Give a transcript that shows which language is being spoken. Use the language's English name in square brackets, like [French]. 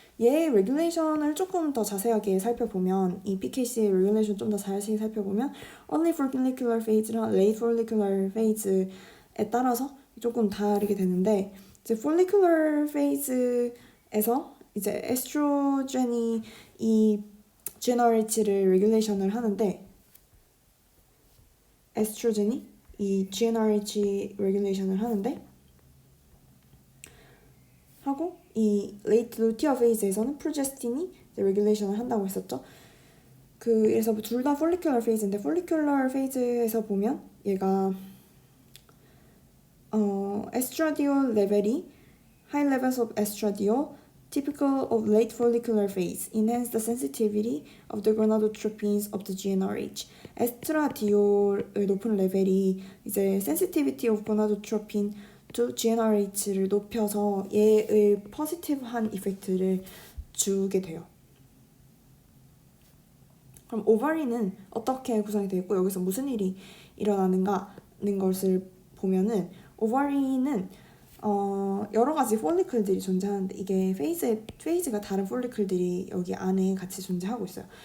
[Korean] 얘의 레귤레이션을 조금 더 자세하게 살펴보면 이 PKC의 레귤레이션 좀 더 자세히 살펴보면 early follicular phase랑 late follicular phase에 따라서 조금 다르게 되는데 이제 follicular phase에서 이제 에스트로겐이 이 GnRH를 레귤레이션을 하는데 에스트로겐이 이 GnRH 레귤레이션을 하고 이 late luteal phase에서는 프로제스틴이 레귤레이션을 한다고 했었죠. 그래서 둘 다 follicular phase인데 follicular phase에서 보면 얘가 estradiol 레벨이 [English] high levels of estradiol typical of late follicular phase enhance the sensitivity of the gonadotropins of the GnRH. [Korean] 에스트라디올의 높은 레벨이 이제 [English] sensitivity of gonadotropin to GnRH [Korean] 를 높여서 얘의 포지티브한 이펙트를 주게 돼요. 그럼 오바리는 어떻게 구성이 되어 있고 여기서 무슨 일이 일어나는가는 것을 보면은 오바리는 여러 가지 폴리클들이 존재하는데 이게 페이즈가 다른 폴리클들이 여기 안에 같이 존재하고 있어요.